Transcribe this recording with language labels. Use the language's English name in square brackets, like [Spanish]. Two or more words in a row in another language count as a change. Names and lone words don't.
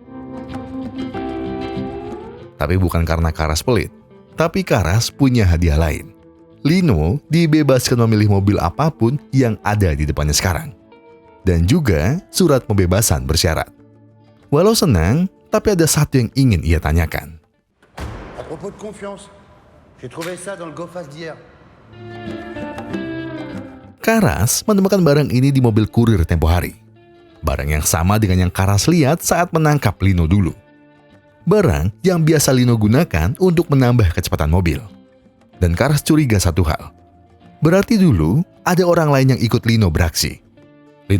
[Indonesian] Tapi bukan karena Karas pelit, tapi Karas punya hadiah lain. Lino dibebaskan memilih mobil apapun yang ada di depannya sekarang. Dan juga surat pembebasan bersyarat. Walau senang, tapi ada satu yang ingin ia tanyakan. [French] À propos de confiance, j'ai trouvé ça dans le GoFast d'hier. [Indonesian] Karas menemukan barang ini di mobil kurir tempo hari. Barang yang sama dengan yang Karas lihat saat menangkap Lino dulu. Barang yang biasa Lino gunakan untuk menambah kecepatan mobil. Dan Karas curiga satu hal. Berarti dulu ada orang lain yang ikut Lino beraksi.